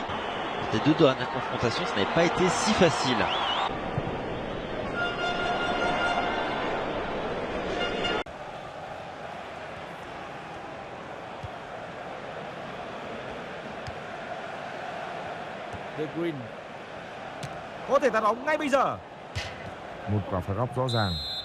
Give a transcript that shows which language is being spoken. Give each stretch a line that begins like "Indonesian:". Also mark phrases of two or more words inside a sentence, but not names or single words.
French: C'était 2 doigts, la confrontation, ça n'avait pas été si facile.
Vietnamese: De Green có thể tác động ngay bây giờ. Một quả phạt góc rõ ràng.